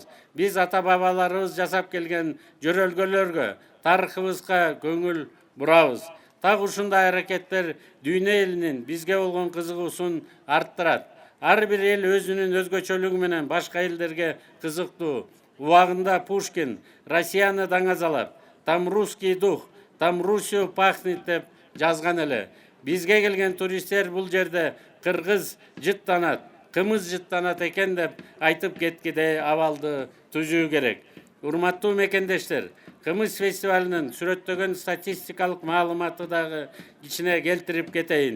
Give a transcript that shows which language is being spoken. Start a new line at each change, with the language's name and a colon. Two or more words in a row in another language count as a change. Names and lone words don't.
Kyrgyz: Биз ата бабаларыбыз жасап келген жөрөлгөлөргө, тарыхыбызга көңүл бурабыз. Так ушундай аракеттер дүйнө элинин бизге болгон кызыгуусун арттырат. Ар бир эл өзүнүн өзгөчөлүгү менен башка элдерге кызыктуу. Убагында Пушкин Россияны даңазалап,
Russian: там русский дух, там Русью пахнет
Kyrgyz: деп жазган эле. Бизге келген туристтер бул жерде кыргыз жыттанат, кымыз жыттанат экен деп айтып кеткидей абалды түзүү керек. Урматтуу мекендештер, кымыз фестивалынын сүрөттөгөн статистикалык маалыматы дагы ичине келтирип кетейин.